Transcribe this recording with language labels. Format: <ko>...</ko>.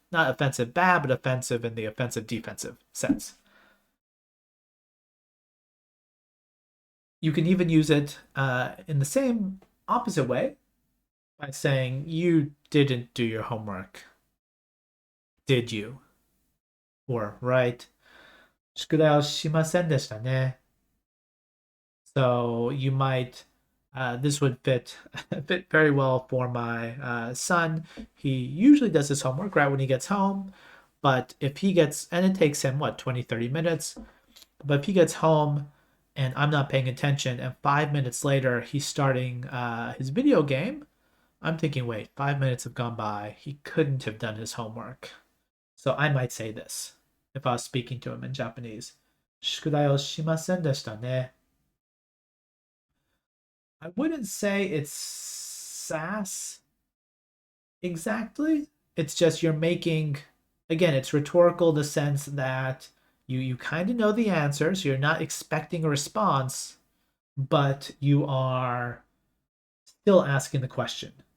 <en>Not offensive bad, but offensive in the offensive defensive sense. You can even use it in the same opposite way by saying, you didn't do your homework, did you? Or, right?</en> <ja>宿題をしませんでしたね.</ja> <en>So you might, this would fit very well for my son. He usually does his homework right when he gets home, but if he gets, and it takes him, 20, 30 minutes, but if he gets home and I'm not paying attention and 5 minutes later he's starting his video game, I'm thinking, wait, 5 minutes have gone by. He couldn't have done his homework. So I might say this if I was speaking to him in Japanese.</en> <ja>宿題をしませんでしたね.</ja> <en>I wouldn't say it's sass exactly. It's just you're making, again, it's rhetorical in the sense that you kind of know the answer, so you're not expecting a response, but you are still asking the question.</en>